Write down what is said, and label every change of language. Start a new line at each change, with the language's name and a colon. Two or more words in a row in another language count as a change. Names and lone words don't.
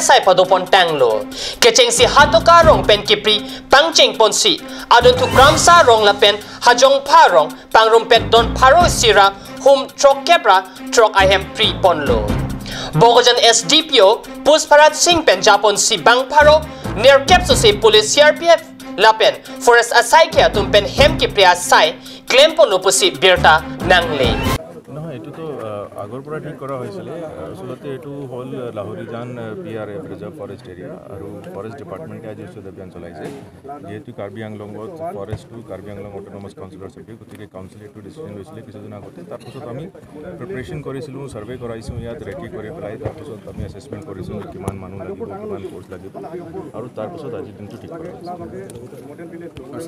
Karbi: sai padopon tanglo ke chengsi hatoka rong pen kipri pangcheng ponsi adon tu gramsa rong lapen hajong parong pangrumpet don paro sira hum trok kebra trok ahem pri ponlo Bogajan SDPO Pusparat Singh pen japon si bang paro near kepso se police CRPF lapen forest asai kya tum pen hem kipri asai claim pon lopusi birta nangle
Assamese: এইটো তো আগৰ পৰা ঠিক কৰা হৈছিল আসলতে এইটো হল লাহোৰিজান PRF
English: reserve forest area
Assamese: আৰু
English: forest department
Assamese: আজি উচ্ছেদ অভিযান চলাইছে যেহেতু কাৰ্বি আংলঙত ফৰেষ্ট টু কাৰ্বি আংলং
English: autonomous council
Assamese: সৈতে গতিকে কাউন্সিলে এইটো ডিচিশ্যন লৈছিলে কিছুদিন আগতে তাৰপিছত আমি প্ৰিপাৰেশ্যন কৰিছিলোঁ ছাৰ্ভে কৰাইছোঁ ইয়াত ৰেকি কৰি পেলাই তাৰপিছত আমি এছেছমেণ্ট কৰিছোঁ যে কিমান মানুহ লাগিব কিমান ফ'ৰ্চ লাগিব আৰু তাৰপিছত আজি দিনটো ঠিক কৰা হৈছে